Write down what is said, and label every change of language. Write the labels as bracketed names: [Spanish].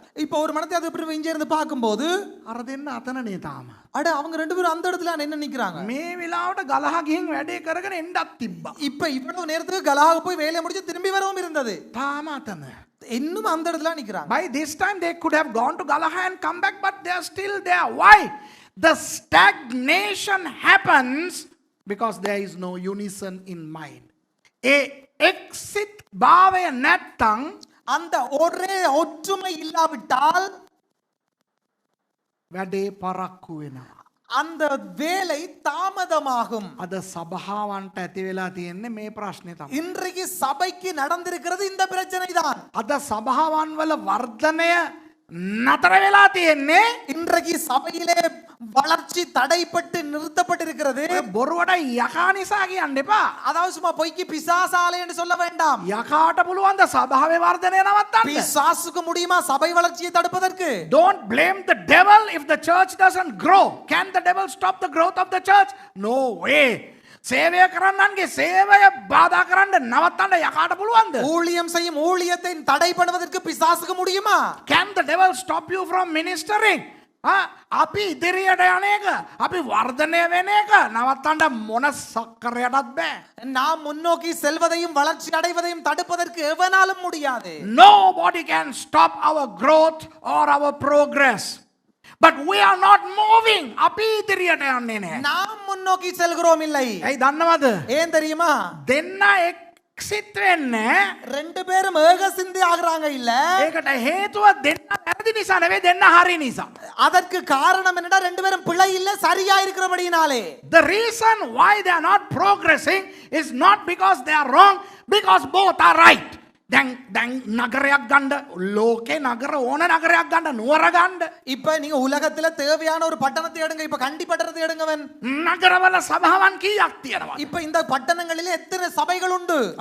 [Tamil] இப்ப ஒரு மனத்தை அது இப்படி இங்க இருந்து பார்க்கும்போது, [Sinhala] අර දෙන්න අතනනේ තාම. [Tamil] அட அவங்க ரெண்டு பேரும் அந்த இடத்துல என்ன நிக்கிறாங்க? [Sinhala] මේ වෙලාවට ගලහා ගිහින් වැඩේ කරගෙන එන්නත් තිබ්බා. [Tamil] இப்ப இவ்வளவு நேரத்துக்கு கலாக போய் வேலையை முடிச்சு திரும்பி வரவும் இருந்தது. [Sinhala] තාම අතන. [Tamil] இன்னும் அந்த இடத்துல நிக்கிறாங்க. [English] By this time they could have gone to Galaha and come back, but they are still there. Why? The stagnation happens because there is no unison in mind. [Sinhala] Exit භාවය නැත්තම් [Tamil] அந்த ஒரே ஒற்றுமை இல்லாவிட்டால் [Sinhala] වැඩේ පරක්කු වෙනවා. [Tamil] அந்த வேலை தாமதமாகும். [Sinhala] අද සභාවන්ට ඇති වෙලා තියෙන්නේ මේ ප්‍රශ්නේ තමයි. [Tamil] இன்றைக்கு சபைக்கு நடந்திருக்கிறது இந்த பிரச்சனை தான். [Sinhala] අද සභාවන් වල වර්ධනය නතර වෙලා තියෙන්නේ [Tamil] இன்றைக்கு சபையிலே வளர்ச்சி தடைப்பட்டு நிறுத்தப்பட்டிருக்கிறது. [Sinhala] බොරුවට යකා නිසා කියන්න එපා. [Tamil] அதாவது சும்மா பொய்க்கு பிசாசாலை என்று சொல்ல வேண்டாம். [Sinhala] යකාට පුළුවන් ද සභාවේ වර්ධනය නවත්තන්න? [Tamil] பிசாசுக்கு முடியுமா சபை வளர்ச்சியை தடுப்பதற்கு? [English] Don't blame the devil if the church doesn't grow. Can the devil stop the growth of the church? No way. [Sinhala] සේවය කරන්නන්ගේ සේවය බාධා කරන්න නවත්තන්න යකාට පුළුවන්ද? [Tamil] ஊழியம் செய்யும் ஊழியத்தை தடை பண்ணுவதற்கு பிசாசுக்கு முடியுமா? [English] Can the devil stop you from ministering? [Sinhala] අපි ඉදිරියට යන එක, අපි වර්ධනය වෙන එක නවත්තන්න මොන සක්කරයටත් බෑ. [Tamil] நாம் முன்னோக்கி செல்வதையும் வளர்ச்சி அடைவதையும் தடுப்பதற்கு எவனாலும் முடியாது. [English] Nobody can stop our growth or our progress. But we are not moving. [Sinhala] අපි ඉදිරියට යන්නේ නැහැ. [Tamil] நாம் முன்னோக்கி செல்கிறோம் இல்லை. [Sinhala] ඇයි දන්නවද? [Tamil] ஏன் தெரியுமா? [Sinhala] දෙන්න එක්සිට් වෙන්නේ [Tamil] ரெண்டு பேரும் ஏக சிந்தி ஆகுறாங்க இல்ல. [Sinhala] ඒකට හේතුව දෙන්න වැරදි නිසා නෙවෙයි, දෙන්න හරි නිසා. [Tamil] அதற்கு காரணம் என்னடா, ரெண்டு பேரும் பிழை இல்ல, சரியா இருக்கிறபடினாலே. [English] The reason why they are not progressing is not because they are wrong, because both are right. [Sinhala] දැන් නගරයක් ගන්න, ලෝකේ නගර ඕන නගරයක් ගන්න, නුවර ගන්න. [Tamil] இப்ப நீங்க உலகத்துல தேவையான ஒரு பட்டணத்தை எடுங்க. இப்ப கண்டி பட்டணத்தை எடுங்கவன். [Sinhala] නගරවල සභාවන් කීයක් තියෙනවා? [Tamil] இப்ப இந்த பட்டணங்களிலே எத்தனை சபைகள் உண்டு?